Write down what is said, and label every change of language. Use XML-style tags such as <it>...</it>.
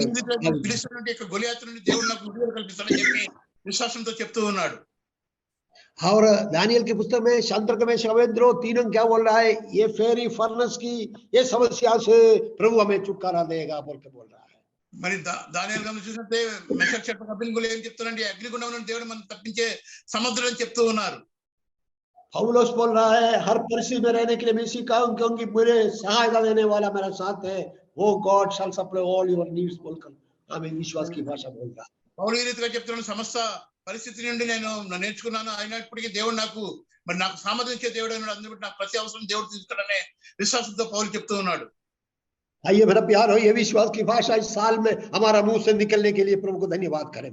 <te>ఫిలిష్తీయుల నుండి యొక్క గొలియాతు నుండి దేవుడు నాకు విడుదల కల్పిస్తాడని చెప్పి విశ్వాసంతో చెప్తూ ఉన్నాడు.</te> <hi>और दानियल की पुस्तक में शांत्रक में शवेंद्रो तीनों क्या बोल रहा है, ये फेरी फर्नेस की ये समस्या से प्रभु हमें छुटकारा देगा बोल के बोल रहा है।</hi> <te>మరి దానియేలు గ్రంథం చూసినట్టే మెషక్ షడ్రక్ అబేద్నెగోలు ఏం చెప్తున్నారంటే అగ్నిగుండం నుండి దేవుడు మనం తప్పించే సముద్రం అని చెప్తూ ఉన్నారు.</te> <hi>पौलुस बोल रहा है हर परिस्थिति में रहने के लिए मैं सीखा हूं क्योंकि मेरे सहायता देने वाला मेरा साथ है,</hi> <en>वो God shall supply all your needs</en> <hi>बोलकर हमें विश्वास की भाषा बोल रहा है।</hi> <te>పౌలు ఈ రీతిగా చెప్తున్నాను, సమస్త పరిస్థితి నుండి నేను నేర్చుకున్నాను, అయినప్పటికీ దేవుడు నాకు సామర్థ్యం ఇచ్చే దేవుడు అన్నాడు. అందుకే నాకు ప్రతి అవసరం దేవుడు తీర్చుతాడనే విశ్వాసంతో పౌలు చెప్తూ ఉన్నాడు.</te> <hi>आइए मेरा प्यार हो, ये विश्वास की भाषा इस साल में हमारा मुंह से निकलने के लिए प्रभु को धन्यवाद करें।</hi>